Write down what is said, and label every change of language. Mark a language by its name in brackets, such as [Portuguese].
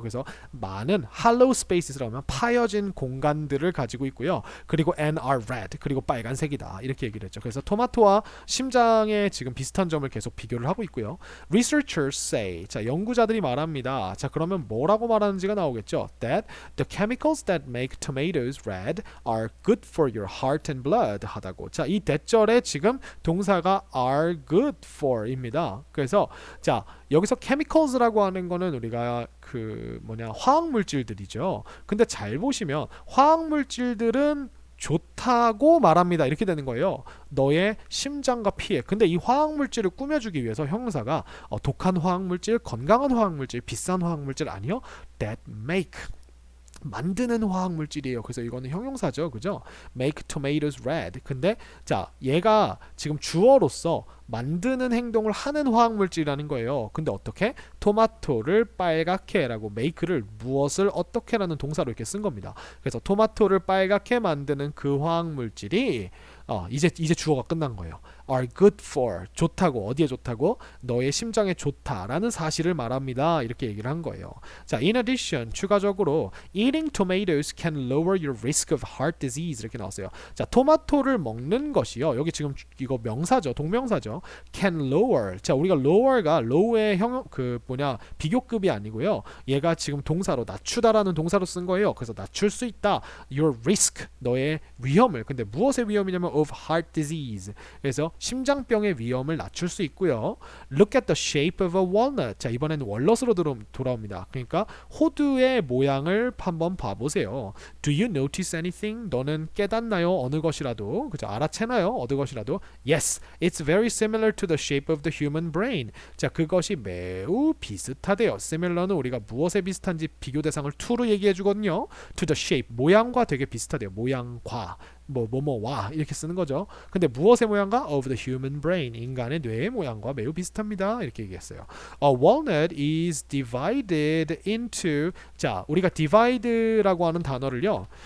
[Korean] 그래서 많은 hollow spaces라고 하면 파여진 공간들을 가지고 있고요. 그리고 [English] and are red [Korean] 그리고 빨간색이다 이렇게 얘기를 했죠. 그래서 토마토와 심장에 지금 비슷한 점을 계속 비교를 하고 있고요. [English] Researchers say [Korean] 자 연구자들이 말합니다. 자 그러면 뭐라고 말하는지가 나오겠죠. [English] That the chemicals that make tomatoes red are good for your heart and blood [Korean] 하다고. 자 이 대절에 지금 동사가 are good for입니다. 그래서 자 여기서 chemicals라고 하는 거는 우리가 그 화학 물질들이죠. 근데 잘 보시면 화학 물질들은 좋다고 말합니다. 이렇게 되는 거예요. 너의 심장과 피에. 근데 이 화학 물질을 꾸며주기 위해서 형용사가 독한 화학 물질, 건강한 화학 물질, 비싼 화학 물질 아니요. [English] That make [Korean] 만드는 화학 물질이에요. 그래서 이거는 형용사죠. 그죠? [English] Make tomatoes red. [Korean] 근데 자, 얘가 지금 주어로서 만드는 행동을 하는 화학 물질이라는 거예요. 근데 어떻게? 토마토를 빨갛게라고 make를 무엇을 어떻게라는 동사로 이렇게 쓴 겁니다. 그래서 토마토를 빨갛게 만드는 그 화학 물질이 이제 주어가 끝난 거예요. [English] are good for [Korean] 좋다고 어디에 좋다고 너의 심장에 좋다라는 사실을 말합니다. 이렇게 얘기를 한 거예요. [English] 자, in addition [Korean] 추가적으로 [English] eating tomatoes can lower your risk of heart disease [Korean] 이렇게 나왔어요. 자, 토마토를 먹는 것이요. 여기 지금 이거 명사죠. 동명사죠. can lower. 자, 우리가 lower가 low의 비교급이 아니고요. 얘가 지금 동사로 낮추다라는 동사로 쓴 거예요. 그래서 낮출 수 있다. your risk 너의 위험을. 근데 무엇의 위험이냐면 [English] of heart disease. [Korean] 그래서 심장병의 위험을 낮출 수 있고요. [English] Look at the shape of a walnut. [Korean] 자, 이번에는 월넛으로 돌아옵니다. 그러니까 호두의 모양을 한번 봐보세요. [English] Do you notice anything? [Korean] 너는 깨닫나요? 어느 것이라도. 그죠? 알아채나요? 어느 것이라도. [English] Yes, it's very similar to the shape of the human brain. [Korean] 자, 그것이 매우 비슷하대요. Similar는 우리가 무엇에 비슷한지 비교 대상을 to로 얘기해 주거든요. [English] To the shape, [Korean] 모양과 되게 비슷하대요. 모양과. 뭐뭐와 이렇게 쓰는 거죠. 근데 무엇의 모양과? [English] Of the human brain. [Korean] 인간의 뇌의 모양과 매우 비슷합니다. 이렇게 얘기했어요. [English] A walnut is divided into [Korean] 자, 우리가 divide라고 하는 단어를요.